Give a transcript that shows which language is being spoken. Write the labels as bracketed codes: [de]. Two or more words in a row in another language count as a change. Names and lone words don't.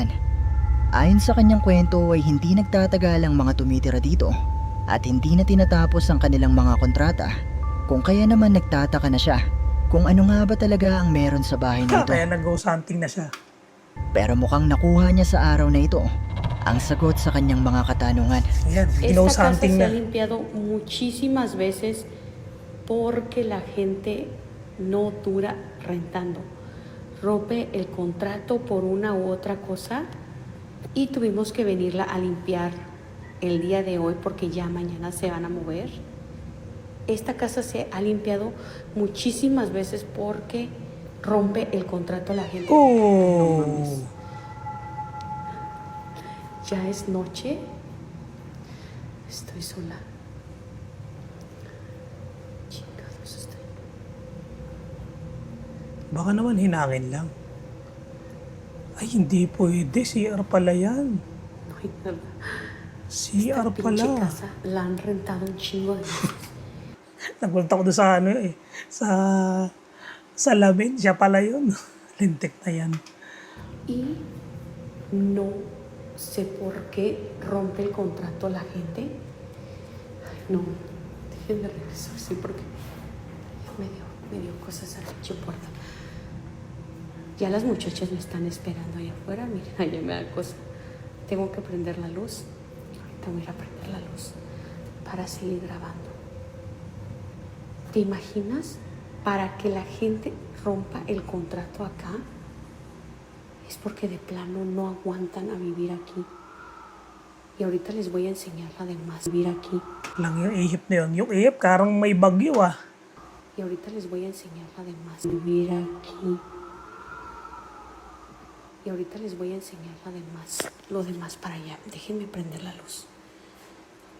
[tl] Ayon sa kanyang kwento ay hindi nagtatagal ang mga tumitira dito at hindi na tinatapos ang kanilang mga kontrata, kung kaya naman nagtataka na siya kung ano nga ba talaga ang meron sa bahay na ito. Kaya nag- [en] ghost hunting [tl] na siya. Pero mukhang nakuha niya sa araw na ito ang sagot sa kanyang mga katanungan. Ayan, [es] Esta [tl] ghost [es] casa [tl] hunting [es] se [tl] na. [es] ha limpiado muchísimas veces porque la gente no dura rentando. Rompe el contrato por una u otra cosa y tuvimos que venirla a limpiar el día de hoy porque ya mañana se van a mover. Esta casa se ha limpiado muchísimas veces porque rompe el contrato a la gente. Oh. Ya es noche. Estoy sola. Chingados, estoy. [tl] Baka naman hinangin lang. Ay, hindi pwede. CR pala yan. [es] No hay nada. [tl] CR [es] Pinche [tl] pala. [es] casa la han rentado un chingo de veces. [tl] Nagulat ako doon sa sa lamin. Siya pala yun. Lintik na yan. [es] Y no sé por qué rompe el contrato a la gente. Ay, no, déjenme regresar, sí, porque me dio cosas a la pinche puerta. Ya las muchachas me están esperando ahí afuera. Miren, allá me da cosa. Tengo que prender la luz. Ahorita voy a ir a prender la luz para seguir grabando. ¿Te imaginas? Para que la gente rompa el contrato acá, es porque de plano no aguantan a vivir aquí. Y ahorita les voy a enseñar la demás vivir aquí. [tl] Lang yung ihip na yun. Yung ihip, karang may bagyo ah. [es] Y ahorita les voy a enseñar la demás vivir aquí. Y ahorita les voy a enseñar la demás, lo demás para allá. Déjenme prender la luz.